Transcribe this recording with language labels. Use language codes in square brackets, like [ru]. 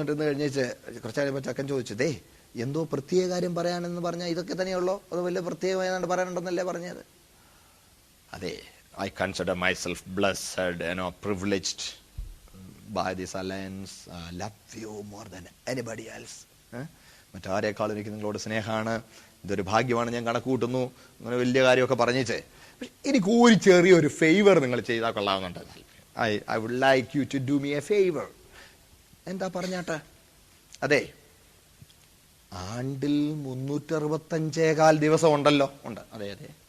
[ml] കഴിഞ്ഞേച്ച് കുറച്ച് കഴിയുമ്പോൾ ചക്കൻ ചോദിച്ചു, എന്തോ പ്രത്യേക കാര്യം പറയാനെന്ന് പറഞ്ഞാൽ ഇതൊക്കെ തന്നെയുള്ളോ, അത് വലിയ പ്രത്യേകമായതുകൊണ്ട് പറയാനുണ്ടെന്നല്ലേ പറഞ്ഞത്? [en] അതെ, I consider myself blessed and privileged by this alliance, love you more than anybody else. [ml] മറ്റാരേക്കാളും എനിക്ക് നിങ്ങളോട് സ്നേഹമാണ്, ഇതൊരു ഭാഗ്യമാണ് ഞാൻ കണക്ക് കൂട്ടുന്നു. അങ്ങനെ വലിയ കാര്യമൊക്കെ പറഞ്ഞേച്ചേ. പക്ഷെ എനിക്ക് ഒരു ചെറിയൊരു ഫേവർ നിങ്ങൾ ചെയ്താൽ കൊള്ളാവുന്നുണ്ട്. [en] I would like you to do me a favour. [ml] എന്താ പറഞ്ഞാട്ടെ? അതെ, ആണ്ടിൽ 365 ദിവസം ഉണ്ടല്ലോ. ഉണ്ട്, അതെ അതെ.